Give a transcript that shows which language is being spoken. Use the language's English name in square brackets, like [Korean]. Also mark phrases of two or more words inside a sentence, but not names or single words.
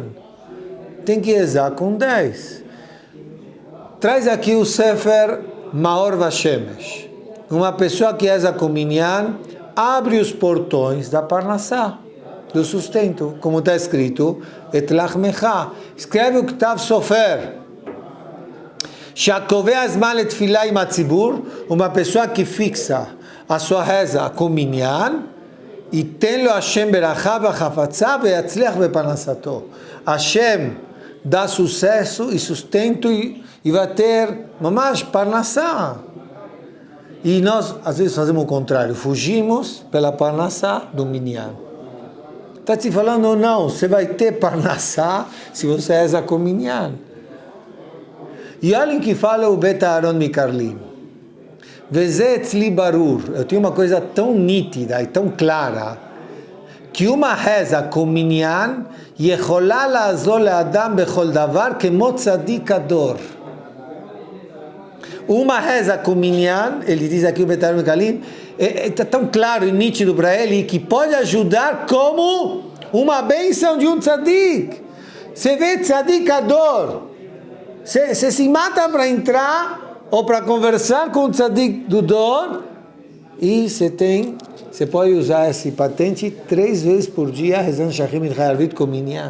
[Portuguese] Tem que rezar com 10. Traz aqui o Sefer Maor Vashemesh. Uma pessoa que reza com minyan abre os portões da parnassá, do sustento, como está escrito, [Hebrew] את לחמך. [Portuguese] Escreve o [Hebrew] Ktav Sofer. שקובע זמן לתפלה עם הציבור, [Portuguese] uma pessoa que fixa a sua reza com minyan, e tem [Hebrew] לו השם ברכה וחפצה ויצליח בפרנסתו. [Portuguese] Hashem dá sucesso e sustento e vai ter [Hebrew] ממש פרנסה. [Portuguese] E nós às vezes fazemos o contrário, fugimos pela parnassá do minyan. Está te falando, não, você vai ter parnassá se você reza com minyan. E olhem que fala o Beta Aaron Mikarlim. [Hebrew] וזה אצלי ברור, [Portuguese] eu tenho uma coisa tão nítida e tão clara, que uma reza com minyan, [Hebrew] יכולה לעזור לאדם בכל דבר כמו צדיק הדור. [Portuguese] Uma reza com minyan, ele diz aqui o Beta Aaron Mikarlim, está tão claro e nítido para ele, que pode ajudar como uma bênção de um tzadik. Você vê [Hebrew] צדיק הדור, [Portuguese] você se mata para entrar ou para conversar com o tzadik do dor, e você pode usar esse patente 3 vezes por dia, rezando [Hebrew] שחרית מנחה ערבית [Portuguese] com minyan.